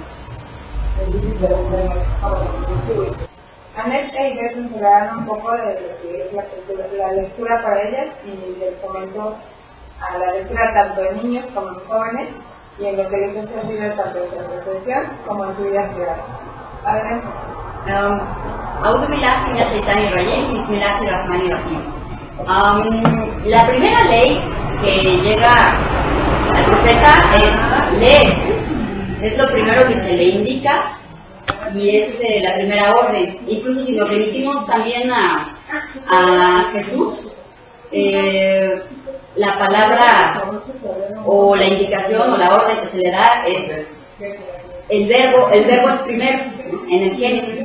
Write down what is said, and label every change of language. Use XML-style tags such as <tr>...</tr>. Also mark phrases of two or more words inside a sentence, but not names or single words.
<es>Annette y Gertrude se hablaron un poco de lo que es la lectura para ellas y les comentó a la lectura tanto en niños como en jóvenes y en lo que les ha servido tanto en su profesión como en su vida privada. Adelante.</es> <ar>أعوذ بالله من الشيطان الرجيم بسم الله الرحمن الرحيم.</ar> <es>La primera ley que llega al profeta es leer. Es lo primero que se le indica y es la primera orden. Incluso si nos remitimos también a Jesús, la palabra o la indicación o la orden que se le da es el verbo es primero en el Génesis.</es>